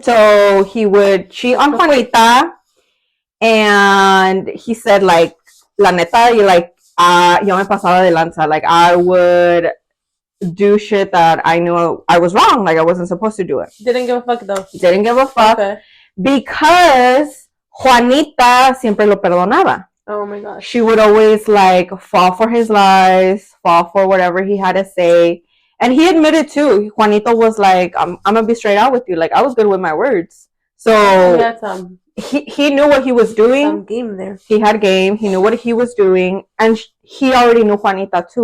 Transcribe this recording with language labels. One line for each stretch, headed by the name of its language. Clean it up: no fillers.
English: So he would cheat on Juanita, and he said, like,
Spanish: la neta, yo me pasaba de lanza.
English: Like, I would do shit that I knew I was wrong. Like, I wasn't supposed to do it. Didn't give a fuck, though. Didn't give a fuck. Okay. Because
Spanish: Juanita siempre lo perdonaba.
English: Oh my gosh. She would always like fall for his lies, fall for whatever he had to say. And he admitted too, Juanito was like, I'm gonna be straight out with you. Like, I was good with my words. So he knew what he was doing. Some game there. He had game. He knew what he was doing. And he already knew Juanita too.